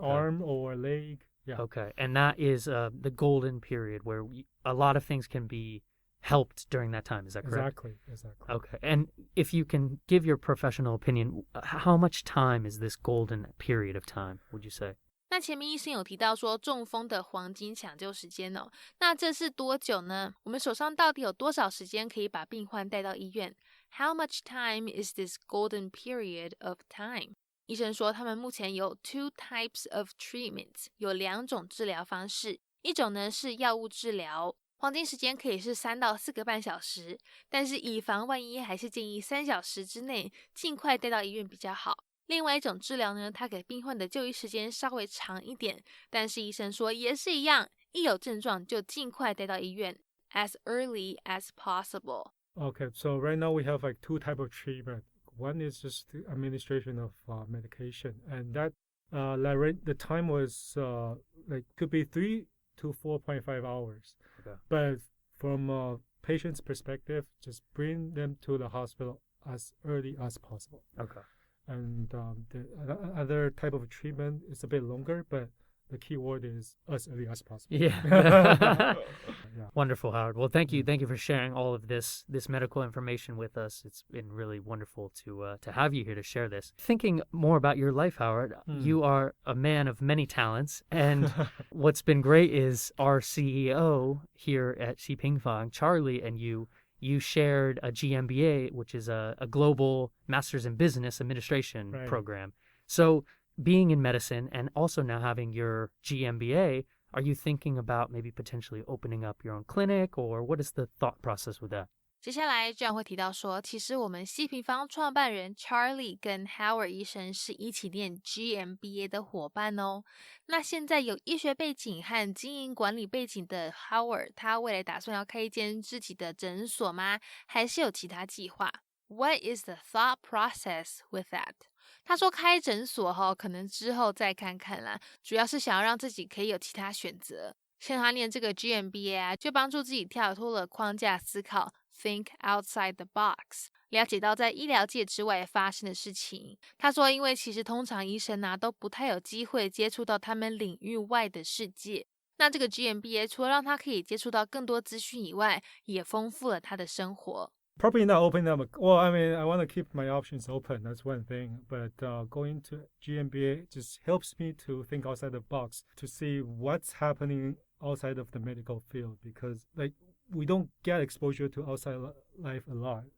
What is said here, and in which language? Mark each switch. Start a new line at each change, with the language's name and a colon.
English: Arm or leg. Yeah. Okay, and that is the golden period where a lot of things can be helped during that time. Is that correct? Exactly. Okay, and if you can give your professional opinion, how much time is this golden period of time, would you say?
Chinese: 那前面医生有提到说中风的黄金抢救时间哦，那这是多久呢？我们手上到底有多少时间可以把病患带到医院？
English: How much time is this golden period of time?
Chinese: 医生说他们目前有
English: two types of treatments，
Chinese: 有2种治疗方式，一种呢是药物治疗，黄金时间可以是3到4个半小时，但是以防万一，还是建议3小时之内尽快带到医院比较好。另外一种治疗呢，它给病患的就医时间稍微长一点，但是医生说也是一样，一有症状就尽快带到医院
English: as early as possible. Okay, so right now we have like 2 types of treatment. One is just the administration of medication, and that the time was like could be 3 to 4.5 hours. Okay. But from a patient's perspective, just bring them to the hospital as early as possible. Okay. And the other type of treatment is a bit longer, but the key word is as early as possible. Yeah. Yeah. Wonderful, Howard. Well, thank you for sharing all of this medical information with us. It's been really wonderful to have you here to share this. Thinking more about your life, Howard, you are a man of many talents, and what's been great is our CEO here at希平方, Charlie, and you shared a GMBA, which is a global Master's in Business Administration program. So being in medicine and also now having your GMBA, are you thinking about maybe potentially opening up your own clinic, or what is the thought process with that?
Chinese: 接下来John会提到说，其实我们希平方创办人 Charlie 跟 Howard 医生是一起念 GMBA 的伙伴哦。那现在有医学背景和经营管理背景的 Howard， 他未来打算要开一间自己的诊所吗？还是有其他计划？
English: What is the thought process with that？
Chinese: 他说开诊所可能之后再看看啦，主要是想要让自己可以有其他选择。像他念这个 GMBA 就帮助自己跳脱了框架思考
English: Think outside the box，
Chinese: 了解到在医疗界之外发生的事情。他说因为其实通常医生都不太有机会接触到他们领域外的世界，那这个 GMBA 除了让他可以接触到更多资讯以外，也丰富了他的生活。
English: Probably not opening up. Well, I mean, I want to keep my options open. That's one thing. But going to GMBA just helps me to think outside the box, to see what's happening outside of the medical field, because like we don't get exposure to outside life a lot.